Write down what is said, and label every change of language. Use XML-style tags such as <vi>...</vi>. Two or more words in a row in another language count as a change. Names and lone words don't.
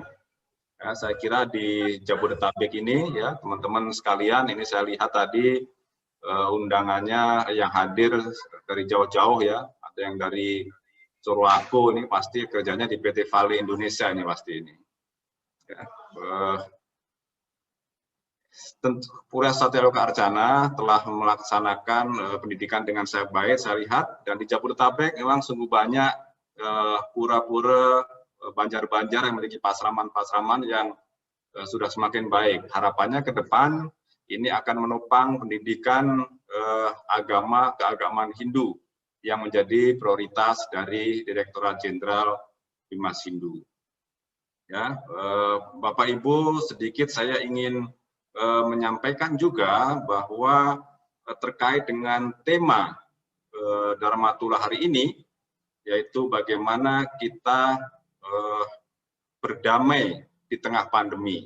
<id>Ya, saya kira di Jabodetabek ini, ya teman-teman sekalian, ini saya lihat tadi undangannya yang hadir dari jauh-jauh, ya, ada yang dari Surwaku, ini pasti kerjanya di PT Vale Indonesia ini pasti ini. Ya, Pura Satya Loka Arcana telah melaksanakan pendidikan dengan sangat baik, saya lihat, dan di Jabodetabek memang sungguh banyak pura-pura banjar-banjar yang memiliki pasraman-pasraman yang sudah semakin baik. Harapannya ke depan ini akan menopang pendidikan agama keagamaan Hindu yang menjadi prioritas dari Direktorat Jenderal Bimas Hindu. Ya, Bapak Ibu, sedikit saya ingin menyampaikan juga bahwa terkait dengan tema Dharma Tula hari ini, yaitu bagaimana kita berdamai di tengah pandemi.</id>